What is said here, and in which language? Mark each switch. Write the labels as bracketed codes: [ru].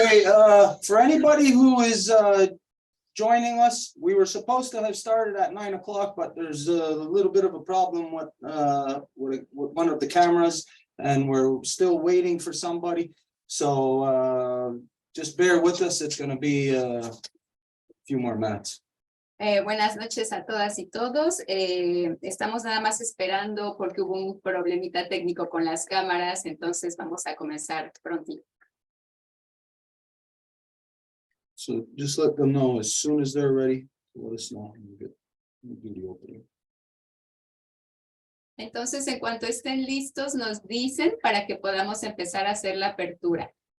[en] Okay, for anybody who is joining us, we were supposed to have started at 9 o'clock, but there's a little bit of a problem with one of the cameras, and we're still waiting for somebody. So just bear with us. It's going to be a few more minutes. [es] Buenas noches a todas y todos. Estamos nada más esperando porque hubo un problemita técnico con las cámaras, entonces vamos a comenzar prontito. [en] So just let them know as soon as they're ready. Let us know. We'll do the opening. [es] Entonces, en cuanto estén listos, nos dicen para que podamos empezar a hacer la apertura.